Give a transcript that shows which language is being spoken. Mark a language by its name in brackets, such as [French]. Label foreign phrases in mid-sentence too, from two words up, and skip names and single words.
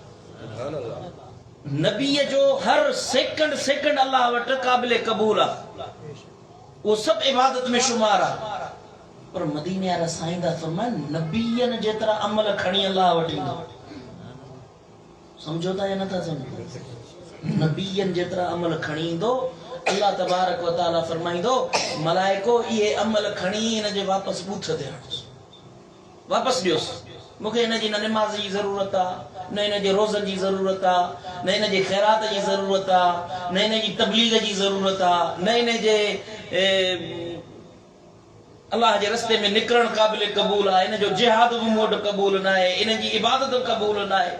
[Sindhi] नबीअ जो हर सेकंड सेकंड अल्लाह वटि क़ाबिल क़बूल आहे, उहो सभु इबादत में शुमार आहे। पर मदीने वारा साईं दा फरमाइनि नबीअनि जेतिरा अमल खणी अल्लाह वटि ईंदो। समझो था या नथा समझो? नबीअनि जेतिरा अमल खणी ईंदो, अल्लाह [Arabic] تبارك و تعالى [Sindhi] फरमाईंदो मलाइको इहे अमल खणी हिन जे वापसि बूथ ते हणोसि, वापसि ॾियोसि। मूंखे हिन जी न निमाज़ जी ज़रूरत आहे, न हिन जे रोज़नि जी ज़रूरत आहे, न हिन जे ख़ैरात जी ज़रूरत आहे, न हिन जी तबलीग जी ज़रूरत आहे, न हिन जे अल्लाह जे रस्ते में निकिरण क़ाबिल क़बूल आहे, हिन जो जिहाद बि मूं वटि क़बूल न आहे, हिन जी इबादत क़बूल न आहे।